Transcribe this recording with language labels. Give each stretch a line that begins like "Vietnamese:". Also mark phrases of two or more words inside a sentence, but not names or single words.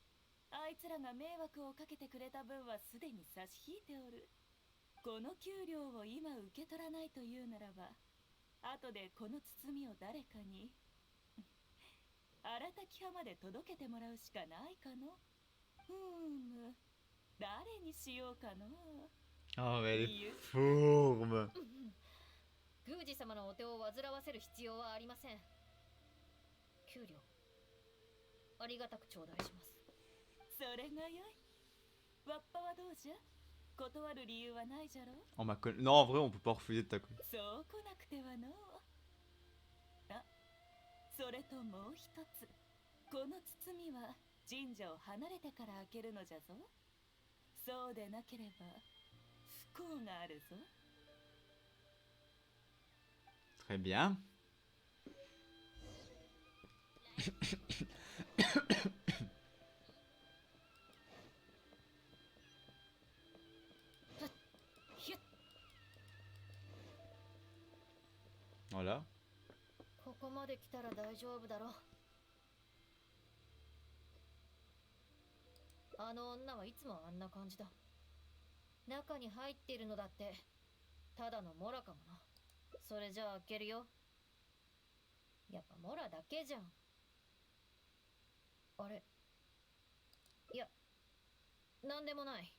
Japanese: あいつらが迷惑をかけてくれた分はすでに差し引いておる。この給料を今受け取らないというならば、後でこの包みを誰かに荒滝派まで届けてもらうしかないかの。誰にしようかの。
French: Oh mais elle est fourbe.
Japanese: 宮司様のお手を煩わせる必要はありません。給料ありがたく頂戴します。それがよい。わっぱはどうじゃ。断る理由はないじゃろ。
French: On m'a connu. Non, en vrai, on peut pas refuser de ta couille.
Japanese: そう来なくてはの。あ、それともう一つ。この包みは神社を離れてから開けるのじゃぞ。そうでなければ不幸があるぞ。
French: Très bien. Voilà.
Japanese: ここまで来たら大丈夫だろ。あの女はいつもあんな感じだ。中に入っているのだってただのモラかもな。それじゃあ開けるよ。やっぱモラだけじゃん。あれ、いや、なんでもない。